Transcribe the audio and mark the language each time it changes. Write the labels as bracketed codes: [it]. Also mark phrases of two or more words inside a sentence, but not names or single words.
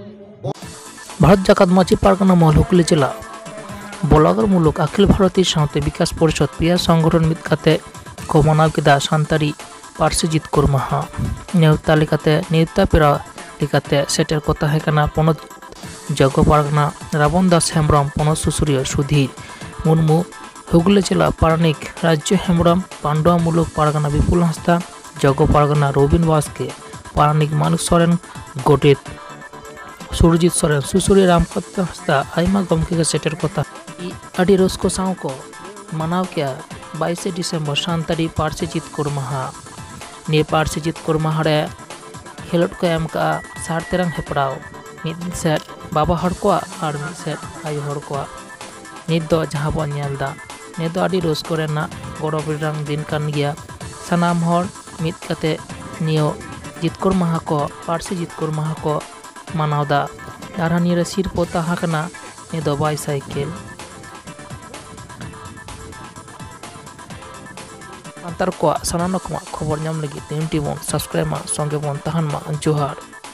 [sat] भारत जाकत माझी पारगना मॉल हुगली जिला बोलागर मुलुक अखिल भारतीय साउते विकास परिषद पिया संगठन मिद काते को मनाव किदा सान्ताड़ी पार्सी जितकर माहा नेवता लेकाते नेवता पेरा लेकाते सेटर को ताहे कना पनत जगो पारगना रावण दास हेम्ब्रम पनत सुसुरिया सुधीर मुर्मू हुगली जिला पारानिक राज्य हेम्ब्रम पांडवा मुलुक पारगना विपुल हांसदा जगो पारगना रवीन बासके पारानिक मानिक सोरेन गोडेत सुरजित सोरेन सुसुरिया रामकांति हांसदा आयमा गमके के सेटर को अड़ी रस्को साव को मनाव किया 22 डिसेम्बर सान्ताड़ी पार्सी जितकर माहा ने पार्सी जितकर माहा रे खेलोट को एम का सार तेरंग हेपड़ाव मिद सेट बाबा हड़ को और मिद सेट आयो हड़ को नित दो जहाँ बन नेलदा ने दो आदि रस्को रेना गौरव रेनांग दिन कान गया सानाम हर मित कते नियो जितकोर माहा को पार्सी जितकोर माहा को मानावदा आर निरे सिरपो ताहा कना ने दो बाइसाइकेल सान्तार को सानाम रकमा खबर नाम लगी टीम टीबन सब्सक्राइब मा संगे बन तहन मा जोहार।